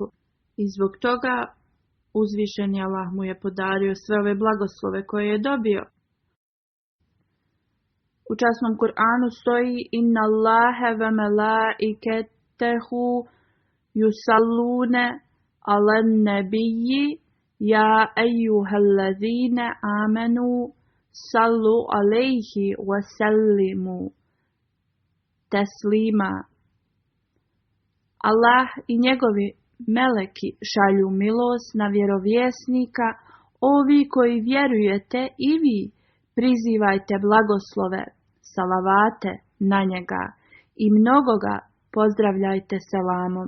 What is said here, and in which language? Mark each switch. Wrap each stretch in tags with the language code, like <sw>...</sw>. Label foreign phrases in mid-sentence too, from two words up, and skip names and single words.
<bs>I zbog toga uzvišeni Allah mu je podario sve ove blagoslove koje je dobio. U časnom Kur'anu stoji:</bs> <ar>إن الله وملائكته يصلون على النبي يا أيها الذين آمنوا صلوا عليه وسلموا تسليما.</ar> <bs>Allah i njegovi meleki šalju milost na vjerovjesnika, ovi koji vjerujete i vi prizivajte blagoslove, salavate na njega i mnogo ga pozdravljajte selamom.</bs>